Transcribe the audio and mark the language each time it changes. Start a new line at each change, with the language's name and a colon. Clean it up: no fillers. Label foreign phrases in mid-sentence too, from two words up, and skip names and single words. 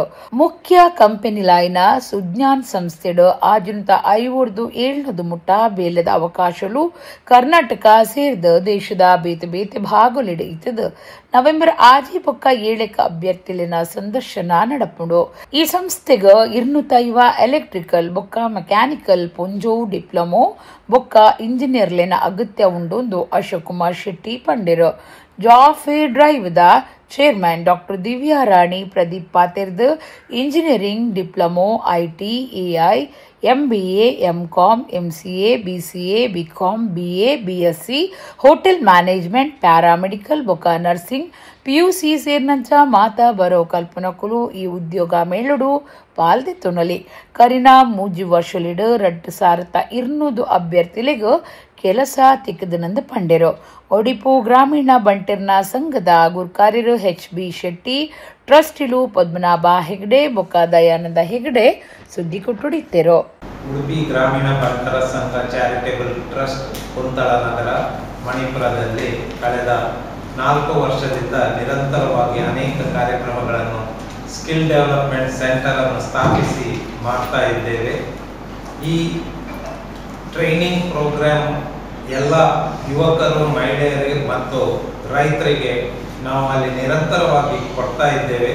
Tulu: ಮುಖ್ಯ ಕಂಪನಿಲಾಯ್ನ ಸುಜ್ಞಾನ್ ಸಂಸ್ಥೆಡು ಆಜುಂತ 500-700 ಮುಟ್ಟ ಬೇಲದ ಅವಕಾಶಲು ಕರ್ನಾಟಕ ಸೇರ್ದ ದೇಶದ ಬೇತೆ ಬೇತೆ ಭಾಗಲಿಡ ಇತ್ತದ ನವೆಂಬರ್ 6 ಬೊಕ್ಕ 7 ಅಭ್ಯರ್ಥಿಲಿನ ಸಂದರ್ಶನ ನಡಪುಂಡು. ಈ ಸಂಸ್ಥೆಗ 250 ಎಲೆಕ್ಟ್ರಿಕಲ್ ಬೊಕ್ಕ ಮೆಕ್ಯಾನಿಕಲ್ ಪೊಂಜೋ ಡಿಪ್ಲೊಮೊ ಬೊಕ್ಕ ಇಂಜಿನಿಯರ್ಲಿನ ಅಗತ್ಯ ಉಂಡೊಂದು ಅಶೋಕ್ ಕುಮಾರ್ ಶೆಟ್ಟಿ ಪಂಡೆರು.
English: job fair drive
Tulu: ದ
English: chairman doctor
Tulu: ದಿವ್ಯಾ ರಾಣಿ ಪ್ರದೀಪ್ ಪಾತೆರ್ದ್
English: engineering diploma IT AI MBA MCom MCA BCA BCom BA BSc hotel management paramedical
Tulu: ಬೊಕ್ಕ
English: nursing PUC
Tulu: ಸೇರ್ನಂಚ ಮಾತಾ ಬರೋ ಕಲ್ಪನಕುಲು ಈ ಉದ್ಯೋಗ ಮೇಳುಡು ಪಾಲ್ದೆತ್ತೊನಲಿ ಕರಿನಾ 3 ವರ್ಷಲಿಡ್ 2,200 ಅಭ್ಯರ್ಥಿಲೆಗ್ ಕೆಲಸ ತಿಕ್ಕದನಂದು ಪಂಡೆರು. ಒಡಿಪು ಗ್ರಾಮೀಣ ಬಂಟಿರ್ನ ಸಂಘದ ಗುರ್ಕಾರ್ಯರು HB ಶೆಟ್ಟಿ, ಟ್ರಸ್ಟಿಲು ಪದ್ಮನಾಭ ಹೆಗ್ಡೆ ಬೊಕ್ಕ ದಯಾನಂದ ಹೆಗ್ಡೆ ಸುದ್ದಿ ಕೊಟ್ಟುಡಿತ್ತೇರು.
Kannada: ಉಡುಪಿ ಗ್ರಾಮೀಣ ಬಂಟರ ಸಂಘ ಚಾರಿಟೇಬಲ್ ಟ್ರಸ್ಟ್ ಕುಂತಳ ನಗರ ಮಣಿಪುರದಲ್ಲಿ ಕಳೆದ 4 ವರ್ಷದಿಂದ ನಿರಂತರವಾಗಿ ಅನೇಕ ಕಾರ್ಯಕ್ರಮಗಳನ್ನು
English: skill development centre
Kannada: ಅನ್ನು ಸ್ಥಾಪಿಸಿ ಮಾಡ್ತಾ ಇದ್ದೇವೆ. ಈ
English: training programme
Kannada: ಎಲ್ಲ ಯುವಕರು, ಮಹಿಳೆಯರಿಗೆ ಮತ್ತು ರೈತರಿಗೆ ನಾವು ಅಲ್ಲಿ ನಿರಂತರವಾಗಿ ಕೊಡ್ತಾ ಇದ್ದೇವೆ.